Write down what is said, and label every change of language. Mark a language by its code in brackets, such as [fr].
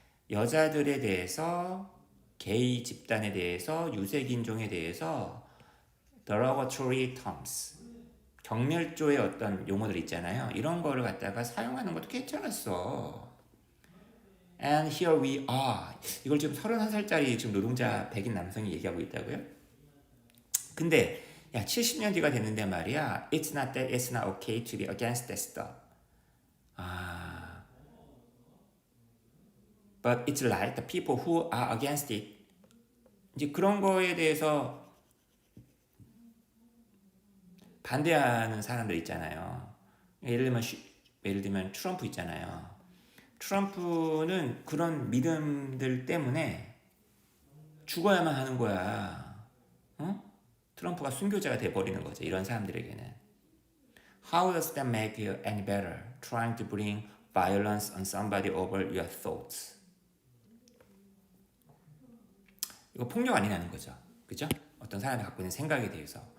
[ko] 여자들에 대해서 게이 집단에 대해서 유색인종에 대해서 derogatory terms 경멸조의 어떤 용어들 있잖아요. 이런 거를 갖다가 사용하는 것도 괜찮았어. [en] And here we are. [ko] 이걸 지금 31살짜리 지금 노동자 백인 남성이 얘기하고 있다고요? 근데 야 70년 뒤가 됐는데 말이야. [en] It's not that it's not okay to be against that stuff. But it's like the people who are against it. [ko] 이제 그런 거에 대해서 반대하는 사람들 있잖아요. 예를 들면 트럼프 있잖아요. 트럼프는 그런 믿음들 때문에 죽어야만 하는 거야. 트럼프가 순교자가 돼버리는 거죠. 이런 사람들에게는. [en] How does that make you any better? Trying to bring violence on somebody over your thoughts. [ko] 이거 폭력 아니냐는 거죠. 그죠? 어떤 사람이 갖고 있는 생각에 대해서.